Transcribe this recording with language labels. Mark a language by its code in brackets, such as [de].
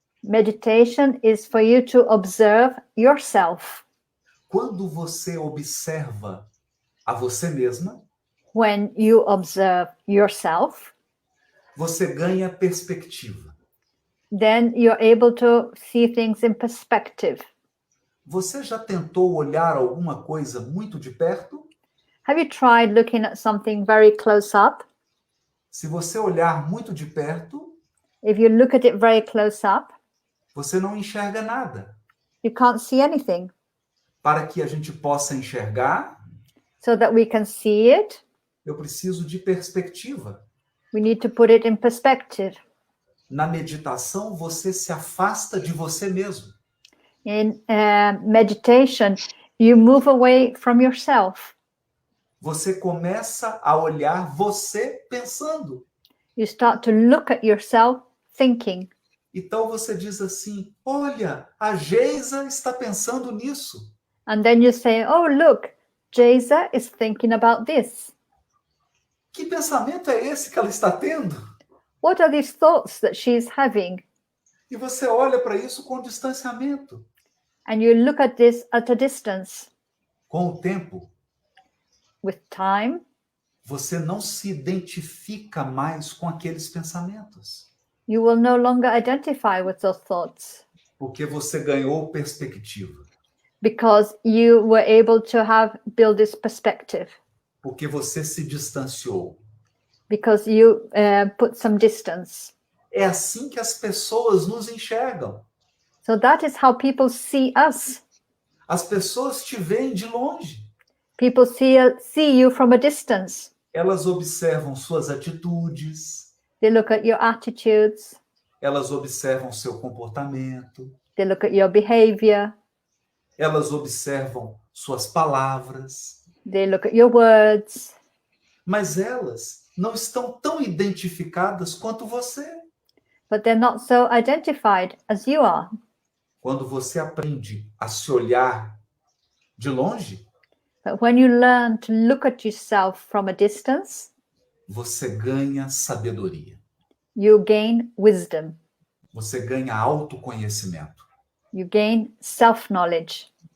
[en] Meditation is for you to observe yourself. [pt] Quando você observa a você mesma, [en] When you observe yourself, [pt] você ganha perspectiva. [en] then you're able to see things in perspective. [pt] Você já tentou olhar alguma coisa muito de perto? [en] Have you tried looking at something very close up? [pt] Se você olhar muito de perto, [en] If you look at it very close up, [pt] você não enxerga nada. [en] you can't see anything. [pt] Para que a gente possa enxergar, [en] So that we can see it, [pt] eu preciso de perspectiva. [en] we need to put it in perspective. [pt] Na meditação, você se afasta de você mesmo. [en] In meditation, you move away from yourself. [pt] Você começa a olhar você pensando. [en] You start to look at yourself thinking. [pt] Então você diz assim: olha, a Geisa está pensando nisso. [en] And then you say, oh, look, Jeza is thinking about this. [pt] Que pensamento é esse que ela está tendo? [en] What are these thoughts that she's having? [pt] E você olha para isso com distanciamento. [en] And you look at this at a distance. [pt] Com o tempo, [en] With time, [pt] você não se identifica mais com aqueles pensamentos, [en] you will no longer identify with those thoughts [pt] porque você ganhou perspectiva, [en] because you were able to build this perspective, [pt] porque você se distanciou. [en] because you put some distance. [pt] É assim que as pessoas nos enxergam. [en] So that is how people see us. [pt] As pessoas te veem de longe. [en] People see you from a distance. [pt] Elas observam suas atitudes, [en] They look at your attitudes. [pt] elas observam seu comportamento, [en] They look at your behavior. [pt] elas observam suas palavras, [en] They look at your words. [pt] mas elas não estão tão identificadas quanto você. [en] But they're not so identified as you are. [pt] Quando você aprende a se olhar de longe, [en] But when you learn to look at yourself from a distance, [pt] você ganha sabedoria, [en] you gain wisdom. [pt] você ganha autoconhecimento. [en] You gain self-knowledge.